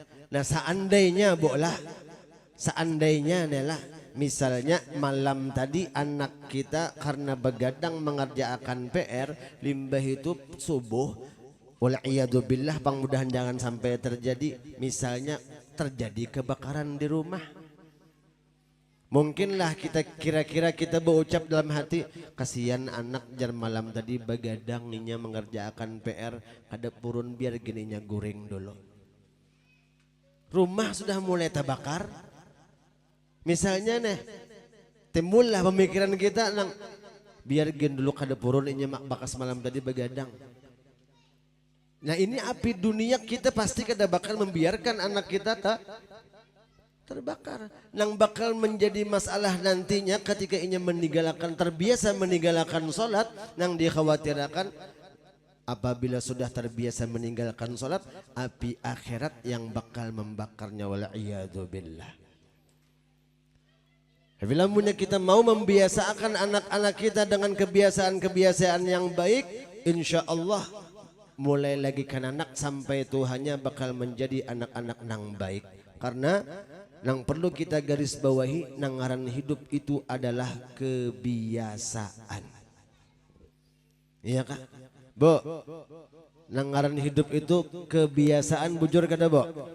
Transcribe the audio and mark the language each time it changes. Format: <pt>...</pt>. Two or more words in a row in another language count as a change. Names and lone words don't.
<id>Nah seandainya Bok lah, seandainya adalah misalnya malam tadi anak kita karena begadang mengerjakan PR, limbah itu subuh, wal'iyadzubillah, mudah-mudahan jangan sampai terjadi, misalnya terjadi kebakaran di rumah. Mungkinlah kita kira-kira kita berucap dalam hati, kasihan anak jar malam tadi begadang ninya mengerjakan PR,</id> <bjn>ada purun biar gininya guring dulu.</bjn> <id>Rumah sudah mulai terbakar. Misalnya nih, timbullah pemikiran kita</id> <bjn>nang biar gen dulu kada purun inya bakas malam tadi begadang.</bjn> <id>Nah ini api dunia kita pasti kada bakal membiarkan anak kita terbakar. Nang bakal menjadi masalah nantinya ketika inya meninggalkan, terbiasa meninggalkan sholat, nang dikhawatirkan apabila sudah terbiasa meninggalkan sholat, api akhirat yang bakal membakarnya, wal'iyadzubillah. Bila punya kita mau membiasakan anak-anak kita dengan kebiasaan-kebiasaan yang baik,</id> <ar>insya Allah</ar> <id>mulai lagi anak sampai Tuhannya bakal menjadi anak-anak nang baik. Karena nang perlu kita garis bawahi, nang ngaran hidup itu adalah kebiasaan. Iya kah? Bo, nang ngaran hidup itu kebiasaan,</id> <bjn>bujur kada Bo?</bjn>